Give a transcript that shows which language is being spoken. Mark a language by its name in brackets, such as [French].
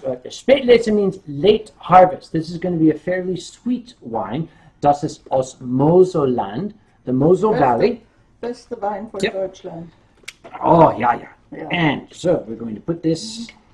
[English] Spätlese means late harvest. This is going to be a fairly sweet wine. [German] Das ist aus Moselland, [English] the Mosel Valley. [German] Beste Wein von Deutschland. [English] Oh, yeah. And so we're going to put this.